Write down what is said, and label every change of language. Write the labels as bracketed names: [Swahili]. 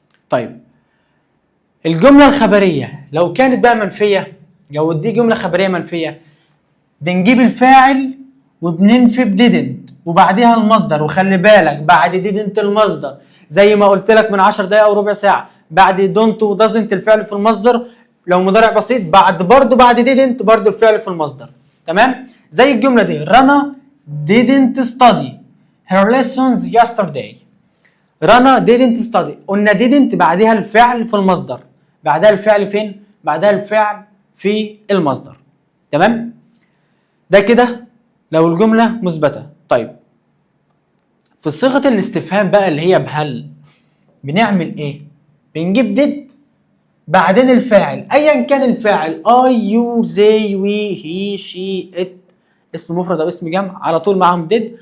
[Arabic] طيب الجمله الخبريه لو كانت بقى منفيه، لو دي جمله خبريه منفيه، بنجيب الفاعل وبننفي بديدنت وبعدها المصدر. وخلي بالك بعد ديدنت المصدر زي ما قلت لك من 10 دقائق او ربع ساعه، بعد دونت ودازنت الفعل في المصدر لو مضارع بسيط، بعد ديدنت برضه الفعل في المصدر، تمام. زي الجمله دي [English] رنا didn't study her lessons yesterday. [Arabic] رنا [English] didn't study، [Arabic] قلنا didn't بعدها الفعل في المصدر. بعدها الفعل فين؟ بعدها الفعل في المصدر، تمام. ده كده لو الجمله مثبته. طيب في صيغه الاستفهام بقى اللي هي بهل، بنعمل ايه؟ بنجيب did بعدين الفاعل ايا كان الفاعل اي يو زي وي هي شي ات، اسم مفرد او اسم جمع، على طول معاهم did.